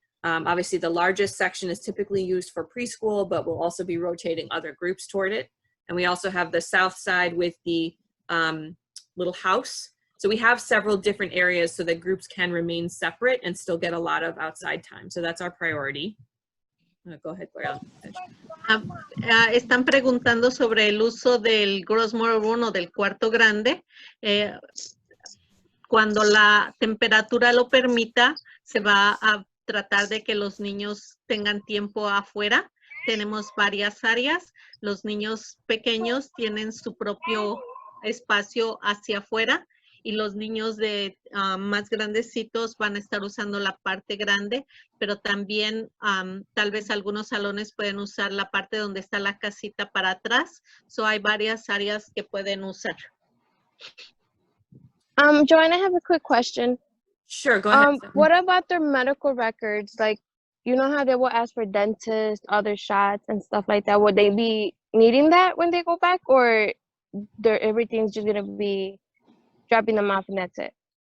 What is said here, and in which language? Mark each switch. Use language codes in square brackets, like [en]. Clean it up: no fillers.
[en] Obviously, the largest section is typically used for preschool, but we'll also be rotating other groups toward it. And we also have the south side with the little house. So we have several different areas so that groups can remain separate and still get a lot of outside time. So that's our priority. Go ahead, Gloria. [es] Están preguntando sobre el uso del gross motor room o del cuarto grande. Cuando la temperatura lo permita, se va a tratar de que los niños tengan tiempo afuera. Tenemos varias áreas. Los niños pequeños tienen su propio espacio hacia afuera, y los niños de más grandecitos van a estar usando la parte grande, pero también tal vez algunos salones pueden usar la parte donde está la casita para atrás. So hay varias áreas que pueden usar. [en] Joanne, I have a quick question. Sure, go ahead. What about their medical records? Like, you know how they will ask for dentist, other shots and stuff like that? Would they be needing that when they go back, or everything's just going to be dropping them off and that's it?